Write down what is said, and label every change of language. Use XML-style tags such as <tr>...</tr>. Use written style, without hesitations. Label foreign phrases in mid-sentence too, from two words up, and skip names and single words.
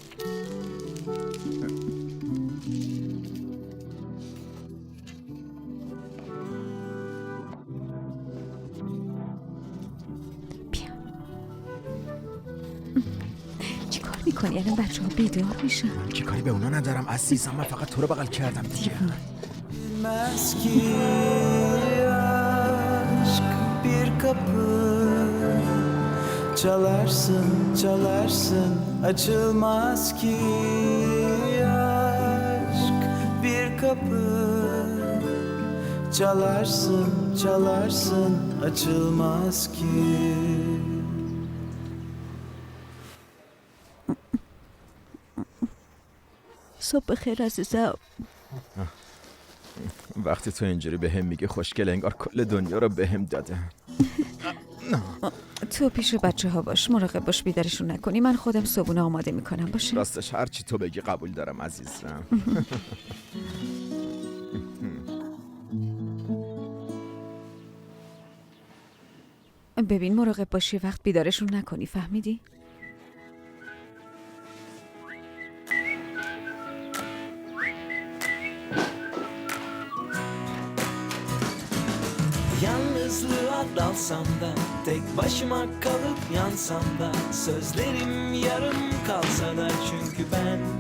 <fa>میکنی الان بچه ها بیدار میشن. من که کاری به اونا ندارم عزیزم، من فقط تو رو بغل کردم دیگه.</fa> <tr>Meski aşk bir kapı Çalarsın, çalarsın, açılmaz ki aşk bir kapı. Çalarsın, çalarsın, açılmaz ki.</tr> <fa>صبح بخیر عزیزم. وقتی تو اینجوری به هم میگه خوشگل انگار کل دنیا رو به هم داده. تو پیش بچه ها باش، مراقب باش بیدارشون نکنی. من خودم صبحونه آماده میکنم. باشه؟ راستش هر چی تو بگی قبول دارم عزیزم. ببین مراقب باشی وقت بیدارشون نکنی، فهمیدی؟</fa> <tr>Yalnızlığa dalsam da, tek başıma kalıp yansam da, sözlerim yarım kalsa da, çünkü ben</tr>